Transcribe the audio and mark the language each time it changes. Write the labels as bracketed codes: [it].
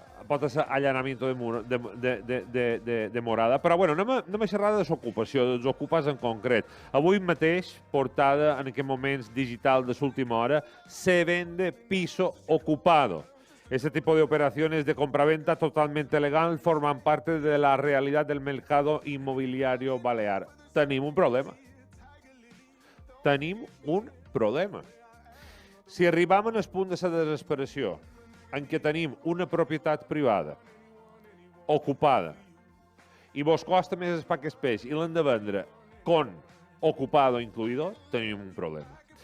[ca] pot ser allanamiento de morada. Però, bueno, anem a xerrar de l'ocupació, dels ocupats en concret. Avui mateix, portada en aquests moments digital de l'última hora, [es] se vende piso ocupado. Este tipo de operaciones de compraventa totalmente legal forman parte de la realidad del mercado inmobiliario balear. [ca] Tenim un problema. Tenim un problema. Si arribam al punt de la desesperació en què tenim una propietat privada ocupada i vos costa més el pa que el peix i l'hem de vendre [es] con ocupado incluido, [ca] tenim un problema.